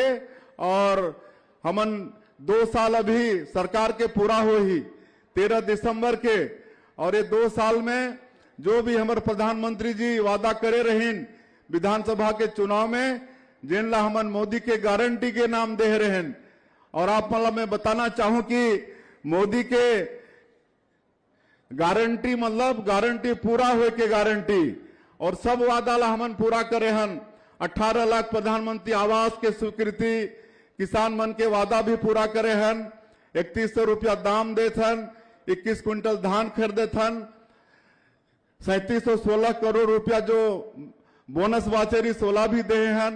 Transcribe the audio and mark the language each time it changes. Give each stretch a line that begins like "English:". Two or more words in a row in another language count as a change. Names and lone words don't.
Chhattisgarhi: और हमन 2 साल अभी सरकार के पूरा हो ही 13 दिसंबर के, और ये 2 साल में जो भी हमारे प्रधानमंत्री जी वादा करे रहें विधानसभा के चुनाव में, जिनला हमन मोदी के गारंटी के नाम दे रहे हैं। और आप मतलब मैं बताना चाहूं कि मोदी के गारंटी मतलब गारंटी पूरा हुए के गारंटी, और सब वादा ला हमन पूरा करे हन। 18 लाख प्रधानमंत्री आवास के स्वीकृति, किसान मन के वादा भी पूरा करे हन। 3100 रुपया दाम देत हन, 21 क्विंटल धान खरीदे हन, 3716 करोड़ रुपया जो बोनस वाचेरी 16 भी दे हन।